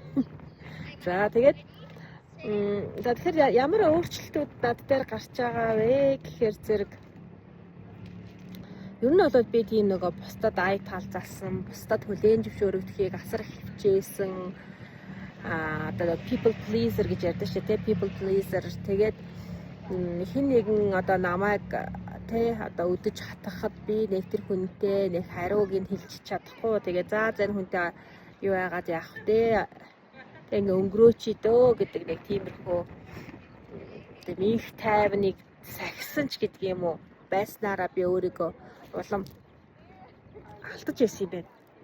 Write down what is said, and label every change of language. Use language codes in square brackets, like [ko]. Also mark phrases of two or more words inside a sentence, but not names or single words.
[mn] За тэгээд тэгэхээр ямар өөрчлөлтүүд над дээр гарч байгаа вэ гэхээр зэрэг ер нь бол би тийм нөгөө бусдад ай таалзалсан, бусдад хүлээн зөвшөөрөгдөхийг асар их хичээсэн одоо [en] people pleaser [mn] гэж ярьдаг шүү дээ. [en] People pleaser [mn] тэгээд хин нэгэн одоо намайг тэ одоо өдөж хатгахад би нэг тэр хүнтэй нэг хариуг нь хэлчих чадахгүй. Тэгээ за энэ хүнтэй юу яагаад яах вэ? Ингээ өнгөрөөч дөө гэдэг нэг тиймэрхүү тийм их тайвныг сахисан ч гэдэг юм уу байснараа би өөрийгөө улам алдаж байсан юм байна.